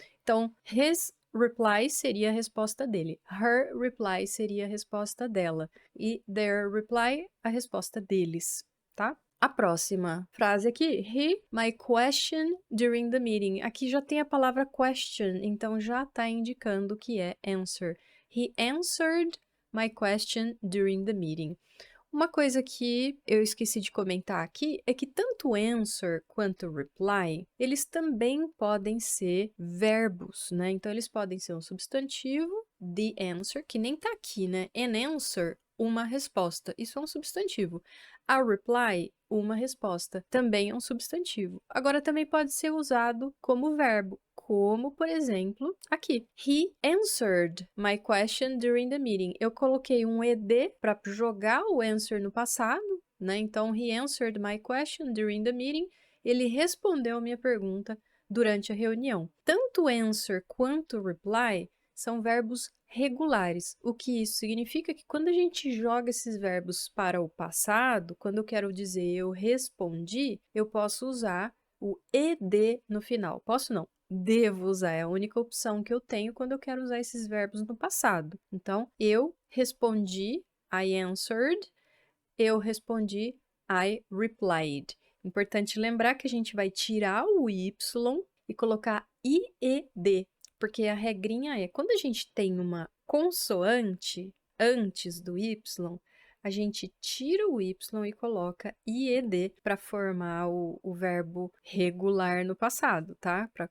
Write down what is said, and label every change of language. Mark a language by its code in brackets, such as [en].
[pt] Então, [en] his reply [pt] seria a resposta dele. [en] Her reply [pt] seria a resposta dela. E [en] their reply, [pt] a resposta deles, tá? A próxima frase aqui, [en] he, my question during the meeting. [pt] Aqui já tem a palavra question, então já está indicando que é answer. [en] He answered my question during the meeting. [pt] Uma coisa que eu esqueci de comentar aqui é que tanto answer quanto reply, eles também podem ser verbos, né? Então, eles podem ser um substantivo, [en] the answer, [pt] que nem tá aqui, né? [en] An answer, [pt] uma resposta. Isso é um substantivo. [en] A reply, [pt] uma resposta, também é um substantivo. Agora, também pode ser usado como verbo. como, por exemplo, aqui. [en] He answered my question during the meeting. [pt] Eu coloquei um ed para jogar o answer no passado, né? Então, [en] he answered my question during the meeting. [pt] Ele respondeu a minha pergunta durante a reunião. Tanto answer quanto reply são verbos regulares. O que isso significa? Que quando a gente joga esses verbos para o passado, quando eu quero dizer eu respondi, eu posso usar o ed no final. Posso não. Devo usar, é a única opção que eu tenho quando eu quero usar esses verbos no passado. Então, eu respondi, [en] I answered. [pt] Eu respondi, [en] I replied. [pt] Importante lembrar que a gente vai tirar o y e colocar ied, porque a regrinha é, quando a gente tem uma consoante antes do y, a gente tira o y e coloca ied para formar o verbo regular no passado, tá?